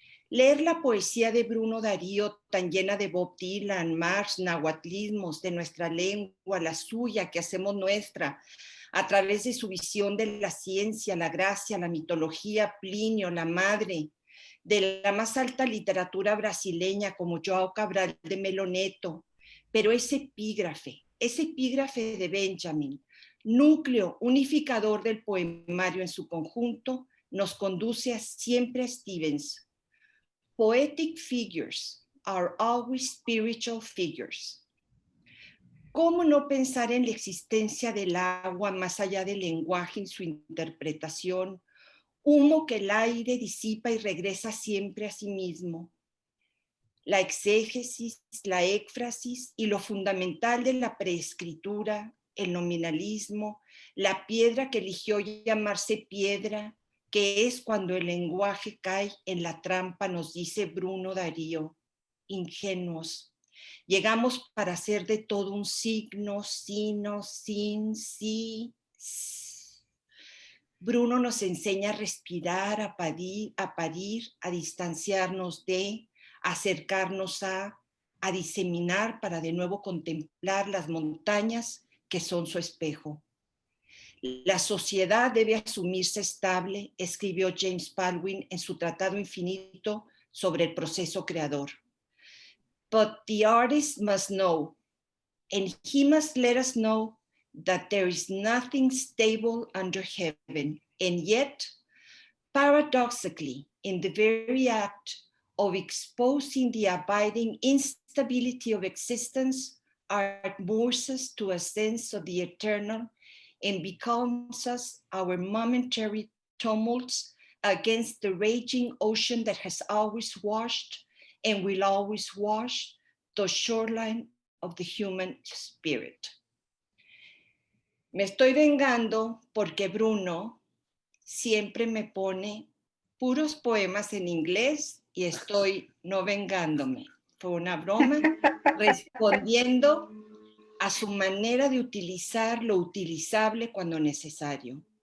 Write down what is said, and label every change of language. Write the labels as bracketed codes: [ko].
[es] Leer la poesía de Bruno Darío, tan llena de Bob Dylan, Marx, nahuatlismos de nuestra lengua, la suya que hacemos nuestra, a través de su visión de la ciencia, la gracia, la mitología, Plinio, la madre, de la más alta literatura brasileña como João Cabral de Melo Neto, pero ese epígrafe de Benjamin, núcleo unificador del poemario en su conjunto, nos conduce siempre a Stevens. [en] Poetic figures are always spiritual figures. [es] ¿Cómo no pensar en la existencia del agua más allá del lenguaje en su interpretación? Humo que el aire disipa y regresa siempre a sí mismo. La exégesis, la éfrasis y lo fundamental de la preescritura, el nominalismo, la piedra que eligió llamarse piedra, que es cuando el lenguaje cae en la trampa, nos dice Bruno Darío, ingenuos. Llegamos para hacer de todo un signo, sino, sin, sí. Bruno nos enseña a respirar, a parir, a distanciarnos de, a acercarnos a diseminar para de nuevo contemplar las montañas que son su espejo. La sociedad debe asumirse estable, escribió James Baldwin en su Tratado Infinito sobre el proceso creador. [en] But the artist must know, and he must let us know that there is nothing stable under heaven, and yet, paradoxically, in the very act of exposing the abiding instability of existence, art moves us to a sense of the eternal and becomes us our momentary tumults against the raging ocean that has always washed and will always wash the shoreline of the human spirit. [es] Me estoy vengando porque Bruno siempre me pone puros poemas en inglés y estoy no vengándome. Fue una broma respondiendo a su manera de utilizar lo utilizable cuando necesario.